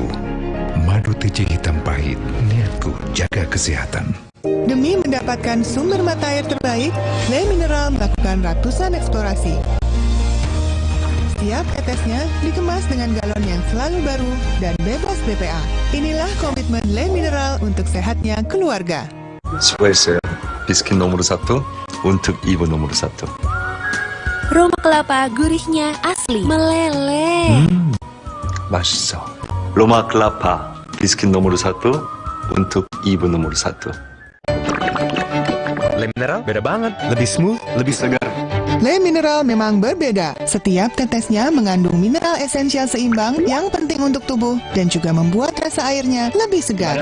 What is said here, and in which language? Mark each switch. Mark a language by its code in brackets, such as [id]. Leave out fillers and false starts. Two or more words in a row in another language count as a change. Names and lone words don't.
[id] Madu TJ hitam pahit, niatku jaga kesehatan. Demi mendapatkan sumber mata air terbaik, Le Mineral melakukan ratusan eksplorasi. Setiap tetesnya dikemas dengan galon yang selalu baru dan bebas BPA. Inilah komitmen Le Mineral untuk sehatnya keluarga. [ko] 수고했어요. 비스킷 [id] nomor 1 untuk ibu nomor 1. Roma kelapa gurihnya asli, meleleh. [ko] 맛있어. 로마 클라파 비스킷 [id] nomor 1 untuk ibu nomor 1. Le Mineral beda banget, lebih smooth, lebih segar. Le Mineral memang berbeda. Setiap tetesnya mengandung mineral esensial seimbang yang penting untuk tubuh dan juga membuat rasa airnya lebih segar.